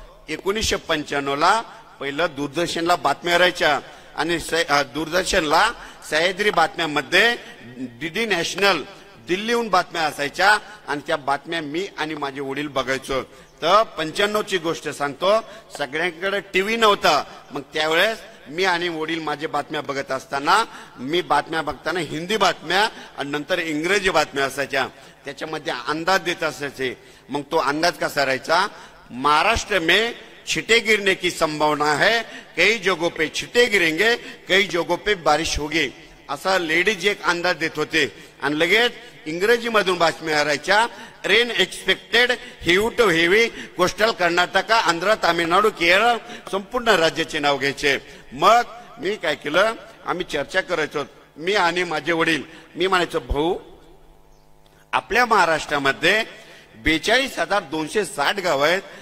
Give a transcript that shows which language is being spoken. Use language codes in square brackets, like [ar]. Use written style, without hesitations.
[mr] 1995 ला पहिलं दूरदर्शनला बातम्या करायच्या आणि दूरदर्शनला सह्याद्री बातम्यामध्ये डीडी नॅशनल दिल्लीहून बातम्या असायच्या आणि त्या बातम्या मी आणि माझे वडील बघायचो. तर 95 ची गोष्ट सांगतो. सगळ्यांकडे टीव्ही नव्हता. मग त्यावेळेस मी आणि वडील माझे बातम्या बघत असताना मी बातम्या बघताना हिंदी बातम्या आणि नंतर इंग्रजी बातम्या असायच्या. त्याच्यामध्ये अंदाज देत असायचे. मग तो अंदाज कसा राहायचा, [hi] महाराष्ट्र में छिटे गिरने की संभावना है, कई जगहों पे छिटे गिरेंगे, कई जगहों पे बारिश होगी, [mr] असा लेडीज एक अंदाज देत होते. आणि लगेच इंग्रजी मधून बातम्या करायच्या. [en] rain expected heavy to heavy coastal Karnataka, [mr] Andhra, Tamil Nadu, Kerala, संपूर्ण राज्याचे नाव घ्यायचे. मग मी काय केलं, आम्ही चर्चा करायचो मी आणि माझे वडील. मी म्हणायचो भाऊ आपल्या महाराष्ट्रामध्ये 42,260 गाव आहेत.